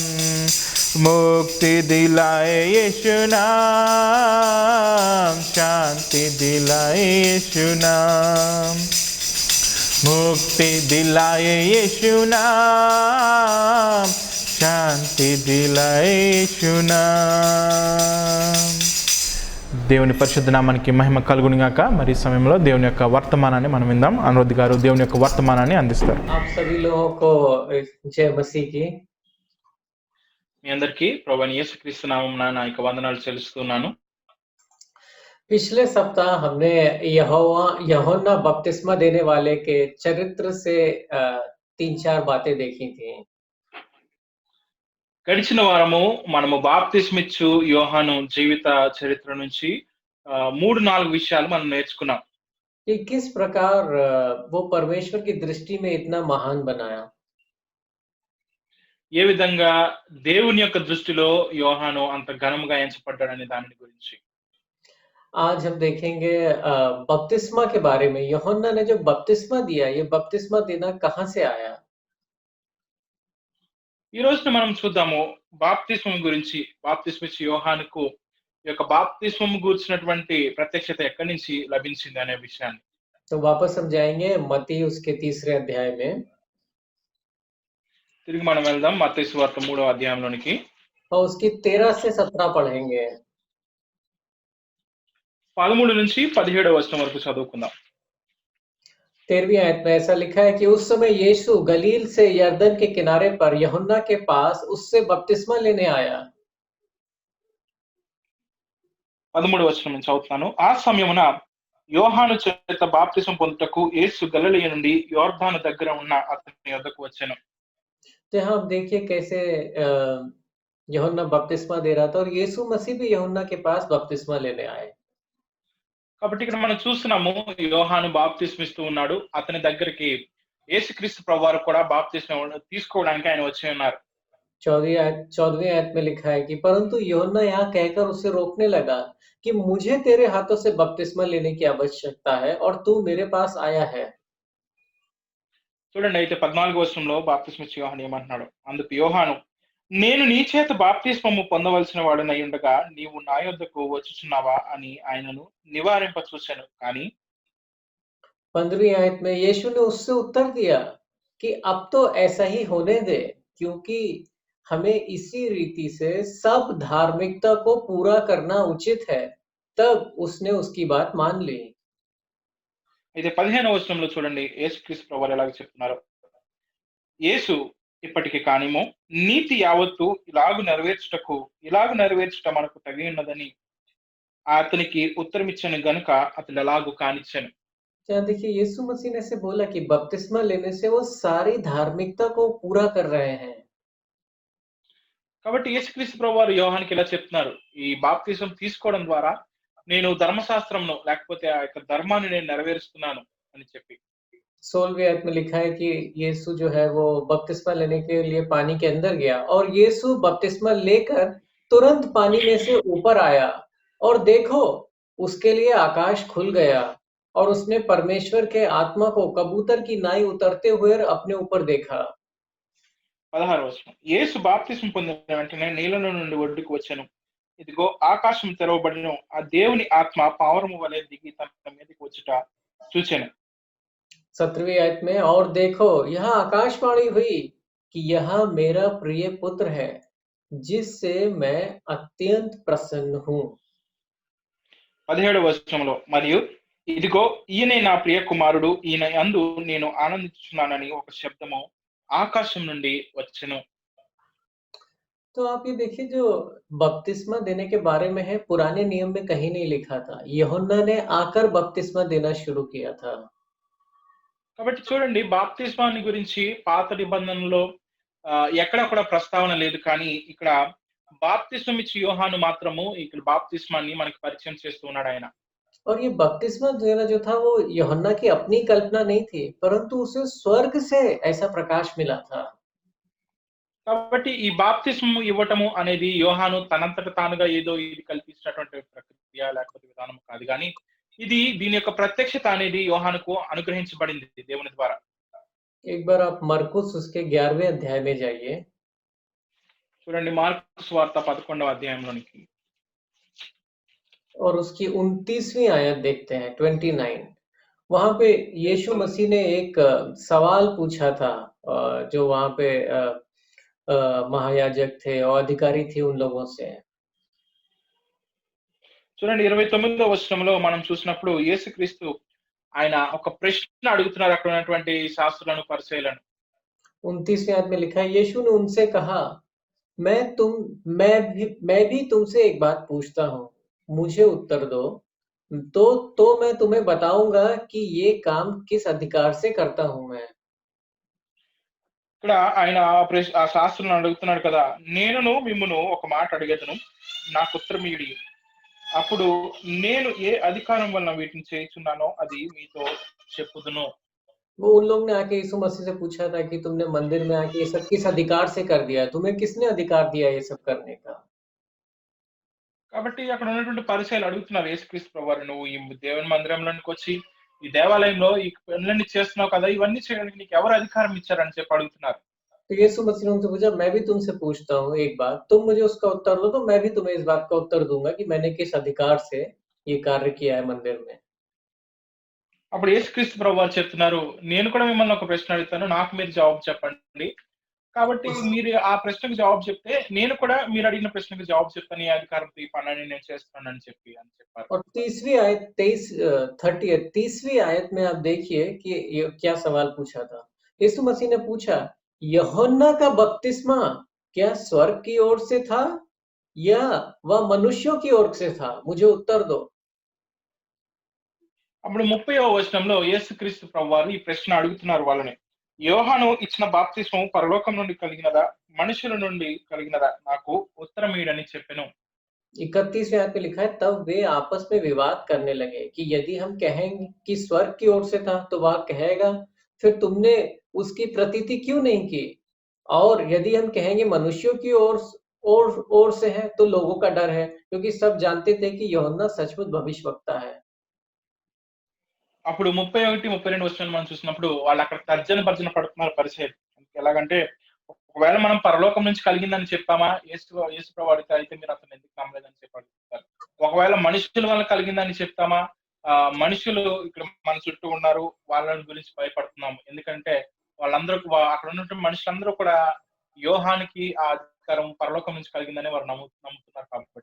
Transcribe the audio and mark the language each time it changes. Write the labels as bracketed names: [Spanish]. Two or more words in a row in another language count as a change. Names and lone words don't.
[Hindi] मुक्ति दिलाए यीशु नाम, शांति दिलाए यीशु नाम, मुक्ति दिलाए यीशु नाम, शांति दिलाए यीशु नाम। [Telugu] దేవుని పరిశుద్ధ నామానికి మహిమ కలుగును గాక. మరి ఈ సమయంలో దేవుని యొక్క వర్తమానాన్ని మనం విందాం. అనురుద్ గారు దేవుని యొక్క వర్తమానాన్ని అందిస్తారు. [Hindi] आप सभी लोगों को जय मसीह की। [Telugu] మీ అందరికీ ప్రభువైన యేసుక్రీస్తు నామమున నా యొక్క వందనాలు చెల్లిస్తున్నాను. [Hindi] पिछले सप्ताह हमने यूहन्ना बपतिस्मा देने वाले के चरित्र से 3-4 बातें देखी थी। [Telugu] గడిచిన వారము మనము బాప్తిస్మిచ్చు యోహాను జీవిత చరిత్ర నుంచి 3-4 విషయాలు మనం నేర్చుకున్నాం. [Hindi] कि किस प्रकार वो परमेश्वर की दृष्टि में इतना महान बनाया। [Telugu] ఏ విధంగా దేవుని యొక్క దృష్టిలో యోహాను అంత ఘనముగా ఎంచబడ్డాడనే దాని గురించి [Hindi] आज हम देखेंगे बपतिस्मा के बारे में। यूहन्ना ने जो बपतिस्मा दिया, ये बपतिस्मा देना कहाँ से आया। [Telugu] ఈ రోజు మనం చూద్దాము బాప్తిస్మం గురించి. బాప్తిస్మిచ్చు యోహానుకు ఈ యొక్క బాప్తిస్మం గురించినటువంటి ప్రత్యక్షత ఎక్కడి నుంచి లభించింది అనే విషయాన్ని. [Hindi] तो वापस हम जाएंगे मत्ती उसके 3 अध्याय में। [Telugu] తిరిగి మనం వెళ్దాం మత్తయి సువార్త 3వ అధ్యాయంలోనికి. [Hindi] और उसकी 13 से 17 पढ़ेंगे। [Telugu] 13 నుంచి 17వ వచనం వరకు చదువుకుందాం. [Hindi] 13वीं आयत में ऐसा लिखा है कि उस समय यीशु गलील से यरदन के किनारे पर यूहन्ना के पास उससे बपतिस्मा लेने आया। [Telugu] 13వ వచనం నుంచి చదువుతాను. ఆ సమయమున యోహాను చేత బాప్తిసం పొందుటకు యేసు గలిలయ నుండి యోర్దాను దగ్గర ఉన్న అతని యొద్దకు వచ్చెను. [Hindi] तो यहाँ आप देखिए कैसे यूहन्ना बपतिस्मा दे रहा था और यीशु मसीह भी यूहन्ना के पास बपतिस्मा लेने आए। [Telugu] కాబట్టి ఇక్కడ మనం చూస్తున్నాము యోహాను బాప్తిస్మిస్తూ ఉన్నాడు. అతని దగ్గరికి యేసుక్రీస్తు ప్రభువారు కూడా బాప్తిస్మం తీసుకోవడానికి ఆయన వచ్చి ఉన్నారు. 14वीं आयत में लिखा है कि परंतु यूहन्ना यहाँ कहकर उसे रोकने लगा कि मुझे तेरे हाथों से बपतिस्मा लेने की आवश्यकता है और तू मेरे पास आया है। చూడండి, అయితే 14వ వచనంలో బాప్తిస్మిచ్చు యోహాను ఏమంటున్నాడు. అందుకు యోహాను, నేను నీ చేత బాప్తిస్మము పొందవలసిన వాడునై ఉండగా నీవు నా యొద్దకు వచ్చుచున్నావా అని ఆయనను నివారింప చూశాను. కానీ [Hindi] 15वीं आयत में यीशु ने उससे उत्तर दिया कि अब तो ऐसा ही होने दे, क्योंकि हमें इसी रीति से सब धार्मिकता को पूरा करना उचित है। तब उसने उसकी बात मान ली। [Telugu] అయితే 15వ వచనంలో చూడండి యేసుక్రీస్తు ప్రభువారు ఎలాగ చెప్తున్నారు. యేసు ఇప్పటికి కానిమో నీతి యావత్తు ఇలాగు నెరవేర్చుట మనకు తగి ఉన్నదని అతనికి ఉత్తరమిచ్చను గనుక అతడు ఎలాగూ కానిచ్చాను. [Hindi] यहाँ देखिए यीशु मसीह ने ऐसे बोला कि बपतिस्मा लेने से वो सारी धार्मिकता को पूरा कर रहे हैं। [Telugu] కాబట్టి యేసుక్రీస్తు ప్రభువారు యోహానికి ఇలా చెప్తున్నారు. ఈ బాప్తిసం తీసుకోవడం ద్వారా నేను ధర్మశాస్త్రంను లేకపోతే ఆ యొక్క ధర్మాన్ని నేను నెరవేరుస్తున్నాను అని చెప్పి. [Hindi] 16वीं आयत में लिखा है कि यीशु जो है वो बपतिस्मा लेने के लिए पानी के अंदर गया और यीशु बपतिस्मा लेकर तुरंत पानी में से ऊपर आया और देखो उसके लिए आकाश खुल गया और उसने परमेश्वर के आत्मा को कबूतर की नाई उतरते हुए अपने ऊपर देखा। [Telugu] 16వ వచనం. యేసు బాప్తిసం పొందిన వెంటనే నీళ్ళలో నుండి ఒడ్డుకు వచ్చెను. ఇదిగో ఆకాశం తెరవబడెను. ఆ దేవుని ఆత్మ పావురము వలె దిగి తన మీదకి వచ్చుట చూచెను. [Hindi] 17वीं आयत में और देखो यहाँ आकाशवाणी हुई कि यह मेरा प्रिय पुत्र है जिससे मैं अत्यंत प्रसन्न हूँ। [Telugu] 17వ వచనంలో మరియు ఇదిగో ఈయనే నా ప్రియ కుమారుడు ఈయన యందు నేను ఆనందించుచున్నానని ఒక శబ్దము ఆకాశం నుండి వచ్చెను. [Hindi] तो आप ये देखिए जो बपतिस्मा देने के बारे में है पुराने नियम में कहीं नहीं लिखा था। यूहन्ना ने आकर बपतिस्मा देना शुरू किया था। [Telugu] కాబట్టి చూడండి బాప్తిస్మాన్ని గురించి పాత నిబంధనలో ఎక్కడ కూడా ప్రస్తావన లేదు. కానీ ఇక్కడ బాప్తిస్మం ఇచ్చి యోహాను మాత్రము ఇక్కడ బాప్తిస్మాన్ని మనకి పరిచయం చేస్తూ ఉన్నాడు ఆయన. और ये बपतिस्मा देना जो था वो यूहन्ना की अपनी कल्पना नहीं थी, परंतु उसे स्वर्ग से ऐसा प्रकाश मिला था। కాబట్టి ఈ బాప్తిస్మం ఇవ్వటము అనేది యోహాను తనంతట తానుగా ఏదో ఇది కల్పించినటువంటి ప్రక్రియ లేకపోతే విధానం కాదు. కానీ దీని యొక్క ప్రత్యక్షత అనేది యోహానుకు అనుగ్రహించబడింది దేవుని ద్వారా. [Hindi] एक बार आप मरकुस उसके 11वें अध्याय में जाइए। [Telugu] చూడండి మార్కు సువార్త 11వ అధ్యాయంలోనికి [Hindi] और उसकी 29वीं आयत देखते हैं 29। वहां पे यीशु मसीह ने एक सवाल पूछा था जो वहां पे महायाजक थे और अधिकारी थे उन लोगों से। [Telugu] చూడండి 29వ వచనంలో మనం చూసినప్పుడు యేసుక్రీస్తు ఆయన ఒక ప్రశ్న అడుగుతున్నారు అక్కడ ఉన్నటువంటి శాస్త్రులను పరిసయ్యులను. [Hindi] 29वीं आयत में लिखा है यीशु ने उनसे कहा मैं भी तुमसे एक बात पूछता हूँ, मुझे उत्तर दो तो मैं तुम्हें बताऊंगा कि ये काम किस अधिकार से करता हूँ मैं। [Telugu] ఇక్కడ ఆయన ఆ శాస్త్రులను అడుగుతున్నాడు కదా, నేను మిమ్మును ఒక మాట అడిగేదను, నాకు ఉత్తరం ఇయ్యుడి. అప్పుడు నేను ఏ అధికారం వలన వీటిని చేయుచున్నానో అది మీతో చెప్పుదును. [Hindi] वो उन लोग ने आके यीशु मसीह से पूछा था कि तुमने मंदिर में आके ये सब किस अधिकार से कर दिया, तुम्हें किसने अधिकार दिया ये सब करने का। [Telugu] కాబట్టి అక్కడ ఉన్నటువంటి పరిసయ్యులు అడుగుతున్నారు యేసుక్రీస్తు ప్రభువారు, నువ్వు ఈ దేవుని మందిరంలోనికి వచ్చి ఈ దేవాలయంలో ఈ పనులన్నీ చేస్తున్నావు కదా, ఇవన్నీ చేయడానికి నీకు ఎవరు అధికారం ఇచ్చారని చెప్పి అడుగుతున్నారు. [Hindi] तो यीशु मसीह ने उनसे पूछा मैं भी तुमसे पूछता हूँ एक बात, तुम मुझे उसका उत्तर दो तो मैं भी तुम्हें इस बात का उत्तर दूंगा कि मैंने किस अधिकार से ये कार्य किया है मंदिर में। [Telugu] అప్పుడు యేసుక్రీస్తు ప్రభువారు చెప్తున్నారు, నేను కూడా మిమ్మల్ని ఒక ప్రశ్న అడుగుతాను, నాకు మీరు జవాబు చెప్పండి. కాబట్టి మీరు ఆ ప్రశ్నకు జవాబు చెప్తే నేను కూడా మీరు అడిగిన ప్రశ్నకు జవాబు చెప్తాను, ఈ అధికారంతో ఈ పనిని నేను చేస్తానని చెప్పారు. [Hindi] और 30वीं आयत में आप देखिए कि ये क्या सवाल पूछा था। यीशु मसीह ने पूछा यूहन्ना का बपतिस्मा क्या स्वर्ग की ओर से था या वह मनुष्यों की ओर से था, मुझे उत्तर दो। [Telugu] అప్పుడు 30వ వచనంలో యేసుక్రీస్తు ప్రభువారు ఈ ప్రశ్న అడుగుతున్నారు వాళ్ళని, యోహాను ఇచ్చిన బాప్తిస్మం పరలోకం నుండి కలిగినదా మనుషుల నుండి కలిగినదా, నాకు ఉత్తరం ఇయ్యడని చెప్పెను. [Hindi] 31वें आयत में लिखा है तब वे आपस में विवाद करने लगे कि यदि हम कहेंगे कि स्वर्ग की ओर से था तो वह कहेगा फिर तुमने उसकी प्रतीति क्यों नहीं की, और यदि हम कहेंगे मनुष्यों की ओर से है तो लोगों का डर है क्योंकि सब जानते थे कि यूहन्ना सचमुच भविष्यवक्ता है। [Telugu] అప్పుడు 31, 32 వచనాలు మనం చూసినప్పుడు వాళ్ళు అక్కడ తర్జన భర్జన పడుతున్నారు పరిసయ్యులు. ఎలాగంటే ఒకవేళ మనం పరలోకం నుంచి కలిగిందని చెప్పామా, యేసు ప్రభువు అడిగితే అయితే మీరు అతను ఎందుకు నమ్మలేదని చెప్పి అడుగుతారు. ఒకవేళ మనుషుల వల్ల కలిగిందని చెప్తామా, మనుషులు ఇక్కడ మన చుట్టూ ఉన్నారు వాళ్ళ గురించి భయపడుతున్నాము, ఎందుకంటే వాళ్ళందరూ అక్కడ ఉన్నటువంటి మనుషులందరూ కూడా యోహానికి ఆ అధికారం పరలోకం నుంచి కలిగిందని వారు నమ్ముతున్నారు కాబట్టి.